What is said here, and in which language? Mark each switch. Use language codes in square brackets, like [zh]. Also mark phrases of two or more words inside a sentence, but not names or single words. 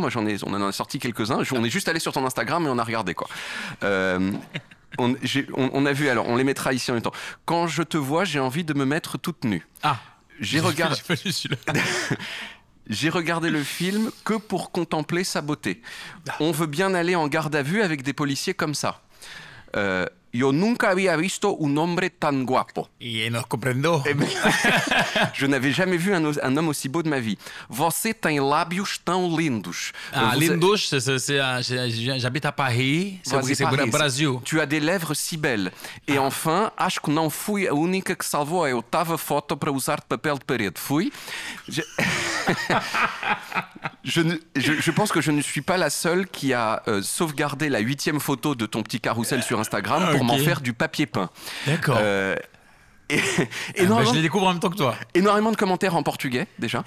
[fr] Moi, on en a sorti quelques-uns. On est juste allé sur ton Instagram et on a regardé, quoi. On a vu, alors on les mettra ici en même temps. Quand je te vois, j'ai envie de me mettre toute nue. Ah, j'ai regardé le film que pour contempler sa beauté. On veut bien aller en garde à vue avec des policiers comme ça. [es] Yo nunca había visto un hombre tan guapo. Et nos comprendo. [fr] Je n'avais jamais vu un homme aussi beau de ma vie. [pt] Você tem lábios tão lindos. Ah, lindos, [fr] j'habite à Paris, c'est au Brasil. Tu as des lèvres si belles. Et enfin, [pt] acho que não fui a única que salvou a oitava foto para usar de papel de parede. Fui. [fr] Je pense que je ne suis pas la seule qui a sauvegardé la 8e photo de ton petit carrousel sur Instagram pour m'en faire du papier peint. D'accord. Je les découvre en même temps que toi. Énormément de commentaires en portugais, déjà.